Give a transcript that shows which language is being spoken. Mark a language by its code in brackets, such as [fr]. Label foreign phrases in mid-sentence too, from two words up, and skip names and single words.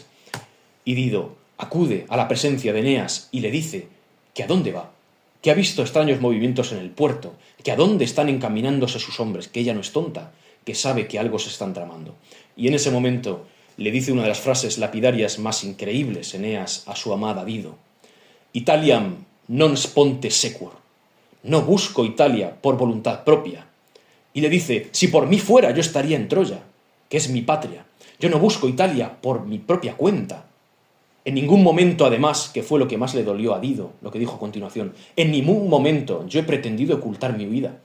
[es] Y Dido acude a la presencia de Eneas y le dice que a dónde va, que ha visto extraños movimientos en el puerto, que a dónde están encaminándose sus hombres, que ella no es tonta, que sabe que algo se están tramando. Y en ese momento le dice una de las frases lapidarias más increíbles Eneas a su amada Dido: [la] Italiam non sponte sequor. [es] No busco Italia por voluntad propia. Y le dice, si por mí fuera yo estaría en Troya, que es mi patria. Yo no busco Italia por mi propia cuenta. En ningún momento, además, que fue lo que más le dolió a Dido, lo que dijo a continuación, en ningún momento yo he pretendido ocultar mi huida.